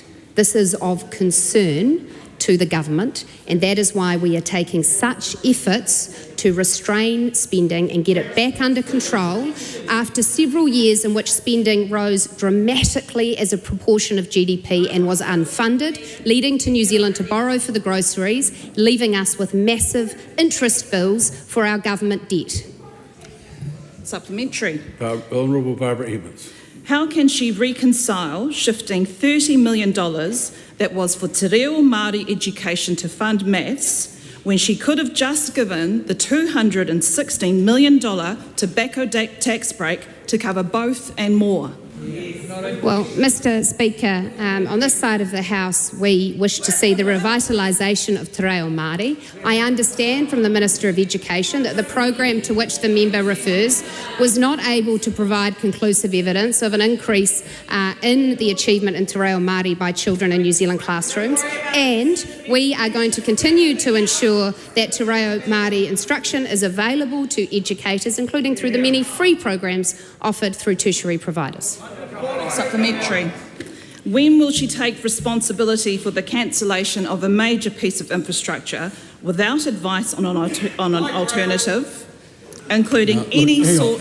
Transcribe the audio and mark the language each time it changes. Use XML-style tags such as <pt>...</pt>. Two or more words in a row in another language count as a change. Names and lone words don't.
<en>This is of concern to the government, and that is why we are taking such efforts to restrain spending and get it back under control after several years in which spending rose dramatically as a proportion of GDP and was unfunded, leading to New Zealand to borrow for the groceries, leaving us with massive interest bills for our government debt. Supplementary. Honourable Barbara Edmonds. How can she reconcile shifting $30 million that was for</en> <mi>te reo Māori</mi> <en>education to fund maths when she could have just given the $216 million tobacco tax break to cover both and more? Well, Mr. Speaker, on this side of the House, we wish to see the revitalisation of</en> <mi>te reo Māori.</mi> <en>I understand from the Minister of Education that the program to which the member refers was not able to provide conclusive evidence of an increase in the achievement in</en> <mi>te reo Māori</mi> <en>by children in New Zealand classrooms, and we are going to continue to ensure that</en> <mi>te reo Māori</mi> <en>instruction is available to educators, including through the many free programs offered through tertiary providers. Supplementary. When will she take responsibility for the cancellation of a major piece of infrastructure without advice on an alternative, including any sort...</en>